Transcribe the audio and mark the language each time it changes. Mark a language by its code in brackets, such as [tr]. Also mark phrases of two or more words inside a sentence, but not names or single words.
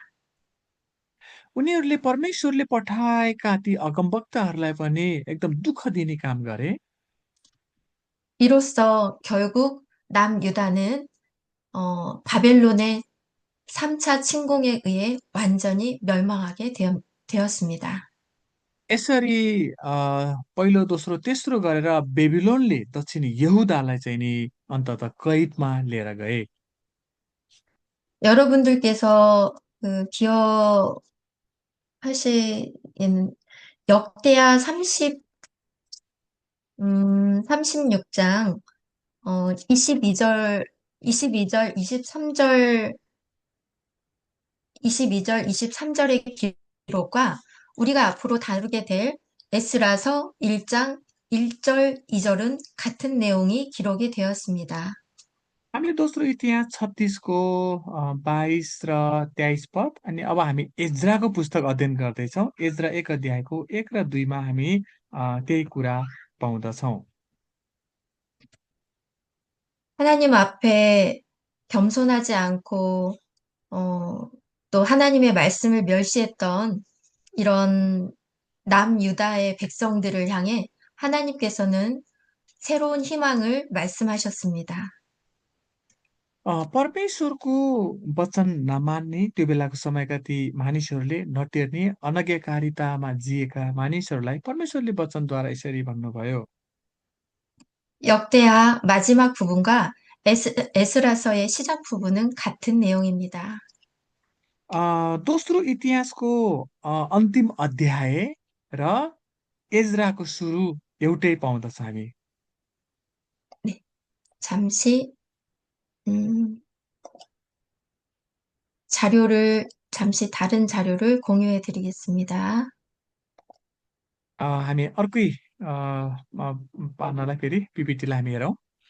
[ne] उनीहरूले परमेश्वरले पठाएका ती अगमवक्ताहरूलाई पनि एकदम दुःख दिने काम गरे। [ko] 이로써 결국 남유다는 바벨론의 3차 침공에 의해 완전히 멸망하게 되었습니다. [ne] यसरी पहिलो दोस्रो तेस्रो गरेर बेबिलोनले दक्षिण यहुदालाई चाहिँ नि अन्तत कैदमा लिएर गए। [ko] 여러분들께서 기억하실 역대하 36장 22절, 22절, 23절, 22절, 23절의 기록과 우리가 앞으로 다루게 될 에스라서 1장 1절, 2절은 같은 내용이 기록이 되었습니다. [ne] हामीले दोस्रो इतिहास 36को 22 र 23 पद अनि अब हामी एज्राको पुस्तक अध्ययन गर्दैछौँ। एज्रा 1 अध्यायको 1 र 2 मा हामी त्यही कुरा पाउँदछौँ। [ko] 하나님 앞에 겸손하지 않고 또 하나님의 말씀을 멸시했던 이런 남유다의 백성들을 향해 하나님께서는 새로운 희망을 말씀하셨습니다. [ne] परमेश्वरको वचन नमान्ने त्यो बेलाको समयका ती मानिसहरूले नटेर्ने अनज्ञकारितामा जिएका मानिसहरूलाई परमेश्वरले वचनद्वारा यसरी भन्नुभयो। [ko] 역대하 마지막 부분과 에스라서의 시작 부분은 같은 내용입니다. [ne] दोस्रो इतिहासको अन्तिम अध्याय र एज्राको सुरु एउटै पाउँदछ हामी। [ko] 네, 잠시 다른 자료를 공유해 드리겠습니다. [ne] हामी अर्कै पार्नलाई फेरि पिपिटीलाई हामी हेरौँ।